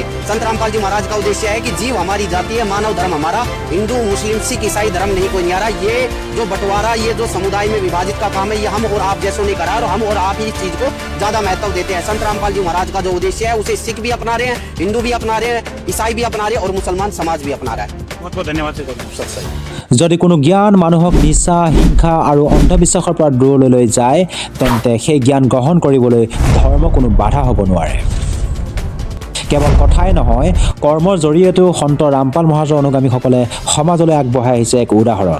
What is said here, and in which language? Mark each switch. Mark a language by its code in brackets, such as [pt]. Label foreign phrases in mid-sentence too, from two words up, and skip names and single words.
[hi] संत रामपाल जी महाराज का उद्देश्य है कि जीव हमारी जाति है, मानव धर्म हमारा, हिंदू मुस्लिम सिख ईसाई धर्म नहीं कोई नहीं आ रहा। ये जो बंटवारा, ये जो समुदाय में विभाजित का काम है, ये हम और आप जैसों ने करा और हम और आप ही इस चीज को ज्यादा महत्व देते हैं। संत रामपाल जी महाराज का जो उद्देश्य है उसे सिख भी अपना रहे हैं, हिंदू भी अपना रहे हैं, ईसाई भी अपना रहे हैं और मुसलमान समाज भी अपना रहा है। बहुत बहुत धन्यवाद सर। [as] যদি কোনো জ্ঞান মানুহক নিচা হিংসা আৰু অন্ধবিশ্বাসৰ পৰা দূৰলৈ লৈ যায় তেন্তে সেই জ্ঞান গ্ৰহণ কৰিবলৈ ধৰ্ম কোনো বাধা হ'ব নোৱাৰে। কেৱল কথাই নহয়, কৰ্মৰ জৰিয়তেও সন্ত ৰামপাল মহাৰাজৰ অনুগামীসকলে সমাজলৈ আগবঢ়াই আহিছে এক উদাহৰণ।